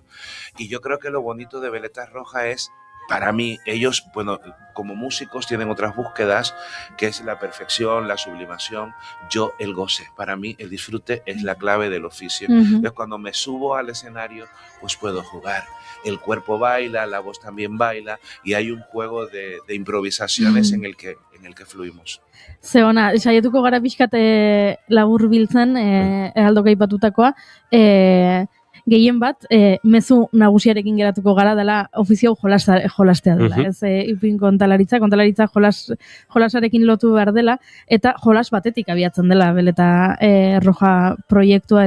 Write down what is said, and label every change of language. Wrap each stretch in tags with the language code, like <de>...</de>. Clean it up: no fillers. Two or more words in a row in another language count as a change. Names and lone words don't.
<es>Y yo creo que lo bonito de Veletas Rojas es, para mí, ellos, bueno, como músicos tienen otras búsquedas, que es la perfección, la sublimación, yo el goce. Para mí el disfrute es la clave del oficio. Entonces, cuando me subo al escenario, pues puedo jugar. El cuerpo baila, la voz también baila, y hay un juego de improvisaciones en el que fluimos.</es> <eu>Ze ona, saietuko gara pixkat labur biltzen, Eraldoka aipatutakoa, gehien bat, mezu nagusiarekin geratuko gara dela ofizio jolastea dela. Ez ipin kontalaritza jolasarekin lotu behar dela, eta jolas batetik abiatzen dela Veleta Roja proiektua, ez da.</eu>